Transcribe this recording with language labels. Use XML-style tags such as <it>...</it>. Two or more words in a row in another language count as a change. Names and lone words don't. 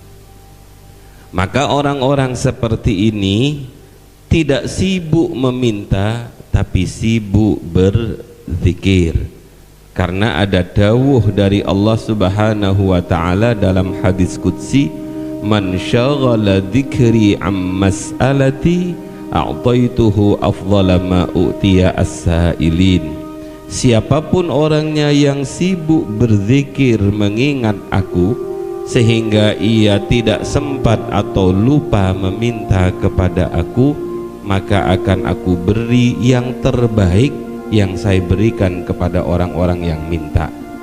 <id>Maka orang-orang seperti ini tidak sibuk meminta, tapi sibuk berzikir. Karena ada dawuh dari Allah</id> <ar>سبحانه وتعالى</ar> <id>dalam hadis qudsi,</id> <ar>من شغله ذكري عن مسألتي أعطيته أفضل ما أعطي السائلين.</ar> <id>Siapapun orangnya yang sibuk berzikir mengingat aku sehingga ia tidak sempat atau lupa meminta kepada aku, maka akan aku beri yang terbaik yang saya berikan kepada orang-orang yang minta.</id>